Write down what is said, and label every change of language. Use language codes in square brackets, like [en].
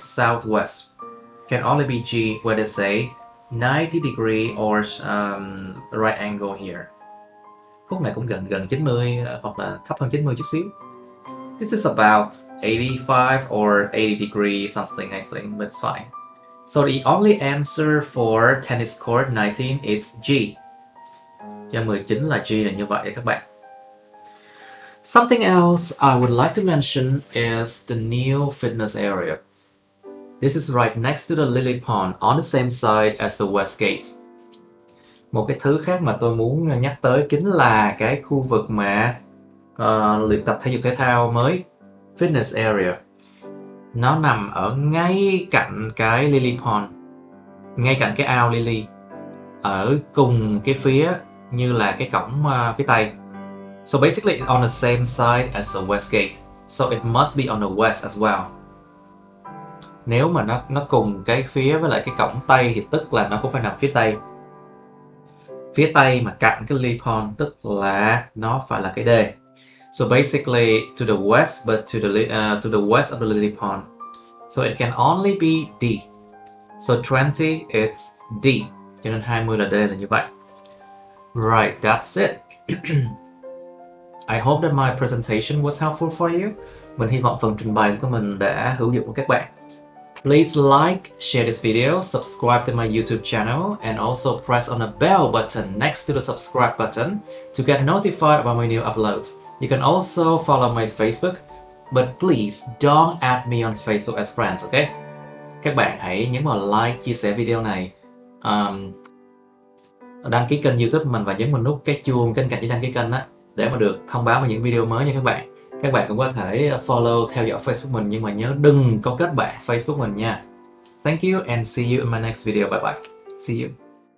[en] Southwest can only be G where they say 90 degree or right angle here. [vi] Khúc này cũng gần 90 hoặc là thấp hơn 90 chút xíu. [en] This is about 85 or 80 degree something, I think, but it's fine. So the only answer for tennis court 19 is G. [vi] Cho 19 là G là như vậy đấy các bạn. [en] Something else I would like to mention is the new fitness area. This is right next to the lily pond on the same side as the west gate. [vi] Một cái thứ khác mà tôi muốn nhắc tới chính là cái khu vực mà luyện tập thể dục thể thao mới, fitness area. Nó nằm ở ngay cạnh cái lily pond, ngay cạnh cái ao lily, ở cùng cái phía như là cái cổng phía tây. [en] So basically on the same side as the west gate. So it must be on the west as well. [vi] Nếu mà nó cùng cái phía với lại cái cổng tây thì tức là nó cũng phải nằm phía tây. Phía tây mà cạnh cái lily pond tức là nó phải là cái D. [en] So basically to the west, but to the west of the lily pond. So it can only be D. So 20 it's D. [vi] Cho nên 20 là D là như vậy. [en] Right, that's it. I hope that my presentation was helpful for you. [vi] Mình hy vọng phần trình bày của mình đã hữu dụng của các bạn. [en] Please like, share this video, subscribe to my YouTube channel, and also press on the bell button next to the subscribe button to get notified about my new uploads. You can also follow my Facebook, but please don't add me on Facebook as friends, okay? [vi] Các bạn hãy nhấn vào like, chia sẻ video này, đăng ký kênh YouTube mình và nhấn vào nút cái chuông bên cạnh để đăng ký kênh á, để mà được thông báo về những video mới nha các bạn. Các bạn cũng có thể follow, theo dõi Facebook mình, nhưng mà nhớ đừng có kết bạn Facebook mình nha. [en] Thank you and see you in my next video. Bye bye. See you.